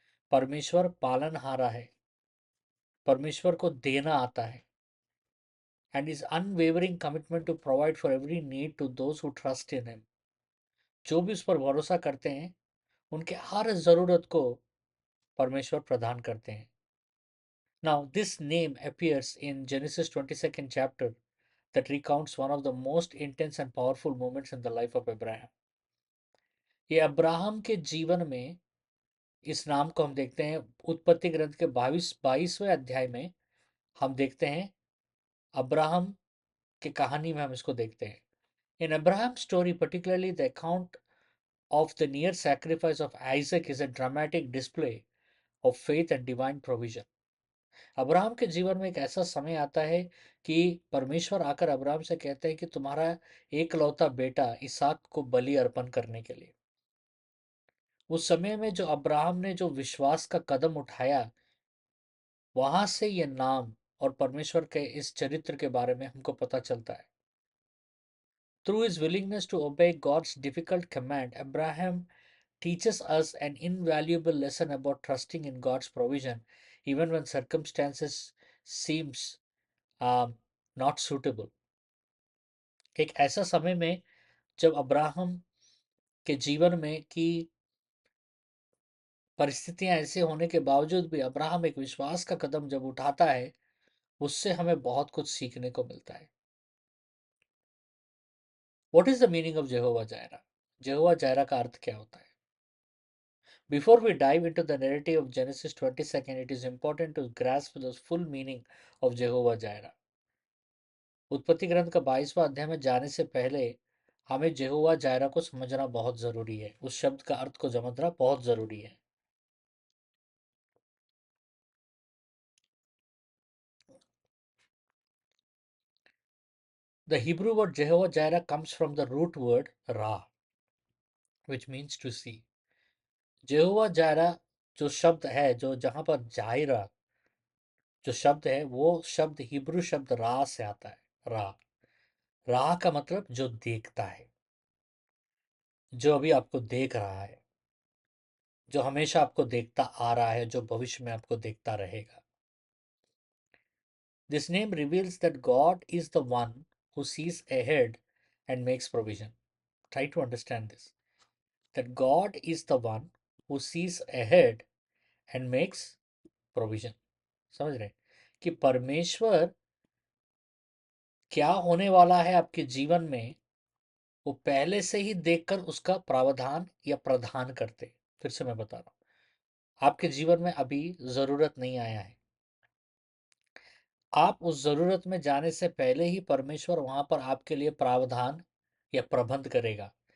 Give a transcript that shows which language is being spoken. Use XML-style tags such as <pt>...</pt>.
<hi>परमेश्वर पालनहारा है। परमेश्वर को देना आता है।</hi> <en>And is unwavering commitment to provide for every need to those who trust in him.</en> <hi>जो भी उस पर भरोसा करते हैं उनके हर जरूरत को परमेश्वर प्रदान करते हैं।</hi> <en>Now, this name appears in Genesis 22nd chapter that recounts one of the most intense and powerful moments in the life of Abraham.</en> <hi>ये अब्राहम के जीवन में इस नाम को हम देखते हैं उत्पत्ति ग्रंथ के 22वें अध्याय में। हम देखते हैं अब्राहम के कहानी में हम इसको देखते हैं।</hi> <en>In Abraham story particularly the account of the near sacrifice of Isaac is a dramatic display of faith and divine provision.</en> <hi>Abraham के जीवन में एक ऐसा समय आता है कि परमेश्वर आकर अब्राहम से कहते हैं कि तुम्हारा एकलौता बेटा इसहाक को बलि अर्पण करने के लिए। उस समय में जो अब्राहम ने जो विश्वास का कदम उठाया, वहां से ये नाम और परमेश्वर के इस चरित्र के बारे में हमको पता चलता है।</hi> <en>Through his willingness to obey God's difficult command, Abraham teaches us an invaluable lesson about trusting in God's provision even when circumstances seems not suitable.</en> <hi>एक ऐसा समय में जब अब्राहम के जीवन में कि परिस्थितियां ऐसे होने के बावजूद भी अब्राहम एक विश्वास का कदम जब उठाता है, उससे हमें बहुत कुछ सीखने को मिलता है।</hi> <en>what is the meaning of</en> <hi>जेहोवा Zaira? जेहोवा Zaira का अर्थ क्या होता है?</hi> <en>Before we dive into the narrative of Genesis 22, it is important to grasp the full meaning of Jehovah Jireh.</en> <hi>उत्पत्ति ग्रंथ का 22वां अध्याय में जाने से पहले हमें जेहोवा जायरा को समझना बहुत जरूरी है। उस शब्द का अर्थ को समझना बहुत जरूरी है।</hi> <en>The Hebrew word Jehovah Jireh comes from the root word Ra, which means to see.</en> <hi>Jehovah Jireh जो शब्द है, जो जहां पर जायरा जो शब्द है, वो शब्द हिब्रू शब्द रा से आता है। रा, रा का मतलब जो देखता है, जो अभी आपको देख रहा है, जो हमेशा आपको देखता आ रहा है, जो भविष्य में आपको देखता रहेगा।</hi> <en>This name reveals that God is the one who sees ahead and makes provision. Try to understand this. That God is the one who sees ahead and makes provision.</en> <hi>समझ रहे कि परमेश्वर क्या होने वाला है आपके जीवन में, वो पहले से ही देखकर उसका प्रावधान या प्रदान करते। फिर से मैं बता रहा हूं, आपके जीवन में अभी जरूरत नहीं आया है, आप उस जरूरत में जाने से पहले ही परमेश्वर वहां पर आपके लिए प्रावधान या प्रबंध करेगा।</hi>